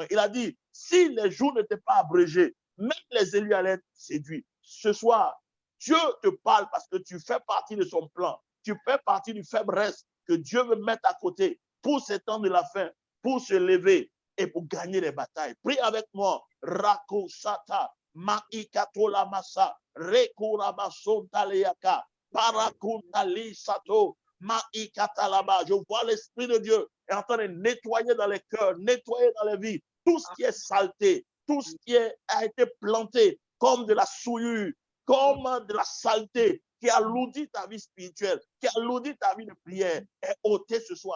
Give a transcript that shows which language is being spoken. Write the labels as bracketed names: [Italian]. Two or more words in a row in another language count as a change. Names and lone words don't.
[French] Il a dit, si les jours n'étaient pas abrégés, même les élus allaient être séduits. Ce soir, Dieu te parle parce que tu fais partie de son plan. Tu fais partie du faible reste que Dieu veut mettre à côté pour ces temps de la fin, pour se lever et pour gagner les batailles. Prie avec moi. Rako Sata. Maikatola masa, rekurabason taleaka, parakuntali sato, maikatalaba. Je vois l'Esprit de Dieu est en train de nettoyer dans les cœurs, nettoyer dans les vies, tout ce qui est saleté, tout ce qui a été planté comme de la souillure, comme de la saleté, qui alourdit ta vie spirituelle, qui alourdit ta vie de prière, est ôté ce soir.